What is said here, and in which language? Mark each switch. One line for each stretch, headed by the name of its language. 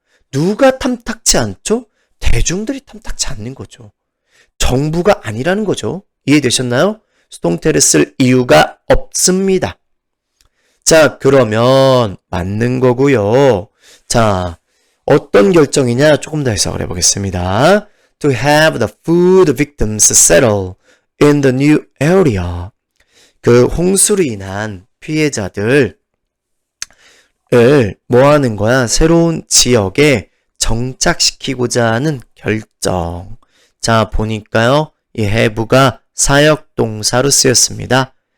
Korean: 누가 탐탁치 않죠? 대중들이 탐탁치 않는 거죠. 정부가 아니라는 거죠. 이해되셨나요? 수동태를 쓸 이유가 없습니다. 자, 그러면 맞는 거고요. 자, 어떤 결정이냐 조금 더 해석을 해보겠습니다.
English: To have the food victims settle in the new area.
Korean: 그 홍수로 인한 피해자들을 뭐 하는 거야? 새로운 지역에 정착시키고자 하는 결정. 자, 보니까요. 이 have가 사역동사로 쓰였습니다.